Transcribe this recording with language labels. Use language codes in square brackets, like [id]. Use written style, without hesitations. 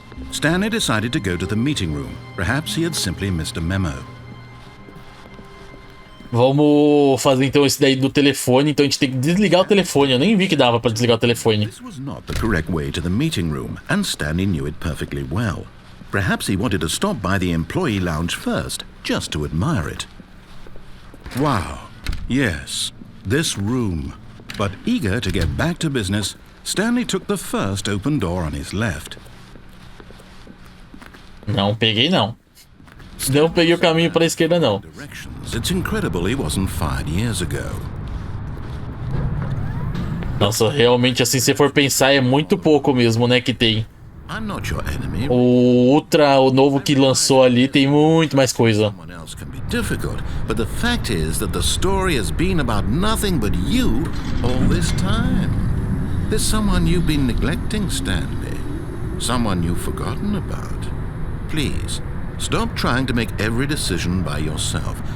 [en] Stanley decided to go to the meeting room. Perhaps he had simply missed a memo. [pt] Vamos fazer então esse daí do telefone. Então a gente tem que desligar o telefone. Eu nem vi que dava pra desligar o telefone. [en] This was not the correct way to the meeting room, and Stanley knew it perfectly well. Perhaps he wanted to stop by the employee lounge first, just to admire it. Wow, yes, this room. But eager to get back to business, Stanley took the first open door on his left. [pt] Não peguei, não. Não peguei o caminho para a esquerda, não. [en] It's incredible he wasn't fired years ago. [pt] Nossa, realmente assim, se for pensar, é muito pouco mesmo, né, que tem. [en] I'm not your enemy. [pt] O novo que lançou ali, tem muito mais coisa. [en] Someone else can be difficult, but the fact is that the story has been about nothing but you all this time. There's someone you've been neglecting, Stanley. Someone you've forgotten about. Please, stop trying to make every decision by yourself.